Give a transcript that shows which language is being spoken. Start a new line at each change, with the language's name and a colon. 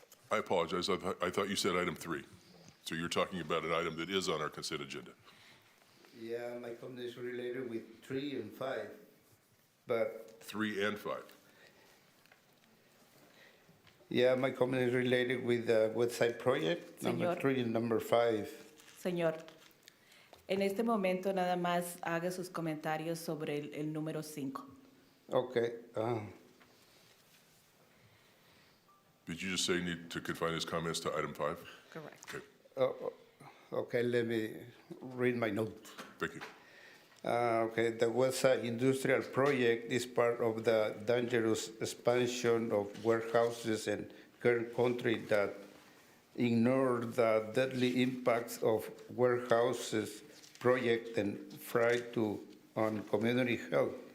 English: I apologize. I thought you said item 3. So you're talking about an item that is on our consent agenda. Yeah, my comment is related with 3 and 5, but 3 and 5. yeah, my comment is related with the website project, number
Spanish: Señor.
English: 3 and number 5.
Spanish: Señor, en este momento nada más haga sus comentarios sobre el número 5.
English: Okay. Did you just say you need to confine his comments to item 5? Correct. Okay, Okay, let me read my note. thank you. Okay, the website industrial project is part of the dangerous expansion of warehouses and Kern country that ignore the deadly impacts of warehouses project and threat on community health.